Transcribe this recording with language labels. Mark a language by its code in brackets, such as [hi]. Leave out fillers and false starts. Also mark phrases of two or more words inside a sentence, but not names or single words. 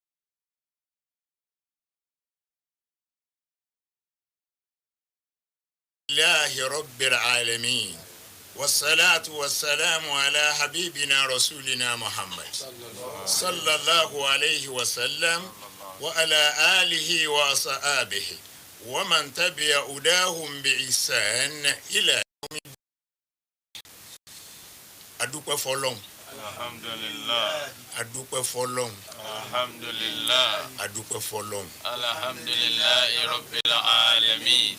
[ar] لله رب العالمين والصلاة والسلام على حبيبنا رسولنا محمد صلى الله عليه وسلم وعلى آله وصحابه ومن تبع هداهم بإحسان إلى يوم الدين. [yo] adúpẹ́ fọ́lọ́run [ar] alhamdulillah [yo] adúpẹ́ fọ́lọ́run [ar] alhamdulillah [yo] adúpẹ́ fọ́lọ́run [ar] الحمد لله رب العالمين.